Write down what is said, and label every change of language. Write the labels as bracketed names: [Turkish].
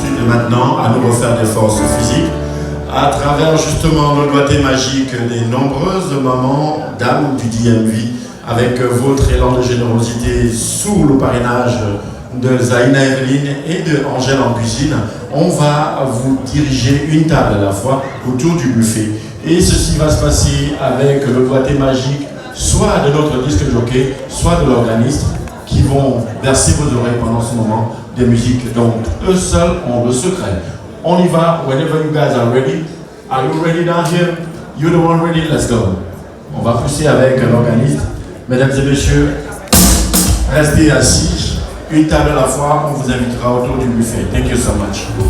[French] Et maintenant, à nous refaire des forces physiques, à travers justement le doigté magique des nombreuses mamans, dames du DMV, avec votre élan de générosité sous le parrainage de Zaina Eveline et de Angèle en cuisine, on va vous diriger une table à la fois autour du buffet. Et ceci va se passer avec le doigté magique, soit de notre disque jockey, soit de l'organiste, qui vont verser vos oreilles pendant ce moment de musique. Donc, eux seuls ont le secret. On y va, [English] whenever you guys are ready. Are you ready down here? You're the one ready, let's go. [French] On va pousser avec l'organiste. Mesdames et messieurs, restez assis. Une table à la fois, on vous invitera autour du buffet. [English] Thank you so much.